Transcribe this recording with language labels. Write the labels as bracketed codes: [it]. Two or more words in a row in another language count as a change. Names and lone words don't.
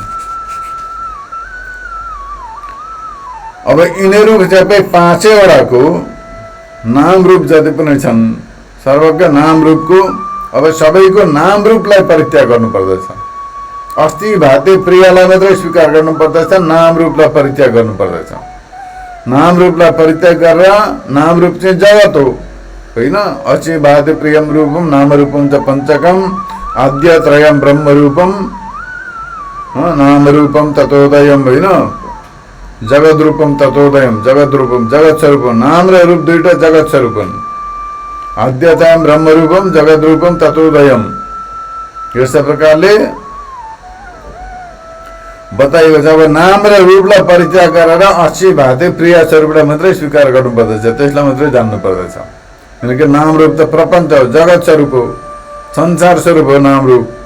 [ne] अब यिनीहरू सबै 5वटाको नाम रूप जति पनि छन्, सर्वज्ञ नाम रूपको अब सबैको नाम रूपलाई परित्याग गर्नुपर्दछ। अस्ति भाते प्रियलाई मात्रै स्वीकार गर्नुपर्दछ, नाम रूपलाई परित्याग गर्नुपर्दछ। नाम रूपलाई परित्याग गरेर नाम रूप चाहिँ जगत हो, होइन? [sa] अस्ति भाते प्रियम रूपम नाम रूपम च पञ्चकम आद्यत्रयम ब्रह्म रूपम नाम रूपम ततोदयम, होइन? जगत रूपम ततोदयम, जगत रूपम जगत स्वरूप। [ne] नाम र रूप दुईटा जगत स्वरूप हुन्। [sa] आद्यतम ब्रह्म रूपम जगत रूपम ततोदयम। [ne] यस्तै प्रकारले बताइएको छ। अब नाम र रूपलाई परित्याग गरेर अस्ति भाते प्रिय स्वरूपलाई मात्रै स्वीकार गर्नुपर्दछ, त्यसलाई मात्रै जान्नु पर्दछ। किनकि नाम रूप त प्रपञ्च हो, जगत स्वरूप हो, संसार स्वरूप हो नाम रूप।